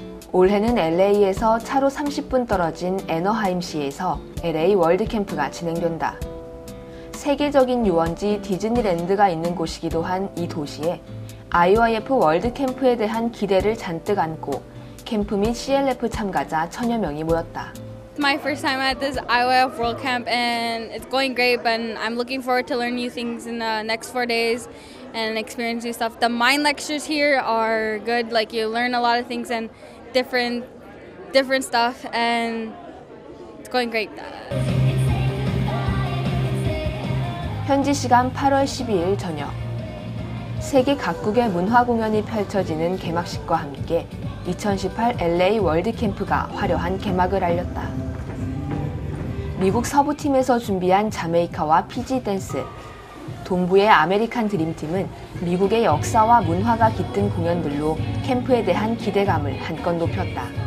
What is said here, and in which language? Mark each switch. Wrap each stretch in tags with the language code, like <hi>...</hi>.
<ko>올해는 LA에서 차로 30분 떨어진 애너하임시에서 LA 월드캠프가 진행된다. 세계적인 유원지 디즈니랜드가 있는 곳이기도 한 이 도시에 IYF 월드캠프에 대한 기대를 잔뜩 안고 캠프 및 CLF 참가자 1000여 명이 모였다.</ko> <en>My first time at this IYF World Camp and it's going great, but I'm looking forward to learn new things in the next 4 days and experience new stuff. The mind lectures here are good, like you learn a lot of things and different stuff, and it's going great.</en> <ko>현지 시간 8월 12일 저녁, 세계 각국의 문화 공연이 펼쳐지는 개막식과 함께 2018 LA 월드캠프가 화려한 개막을 알렸다. 미국 서부팀에서 준비한 자메이카와 피지 댄스, 동부의 아메리칸 드림팀은 미국의 역사와 문화가 깃든 공연들로 캠프에 대한 기대감을 한껏 높였다.</ko>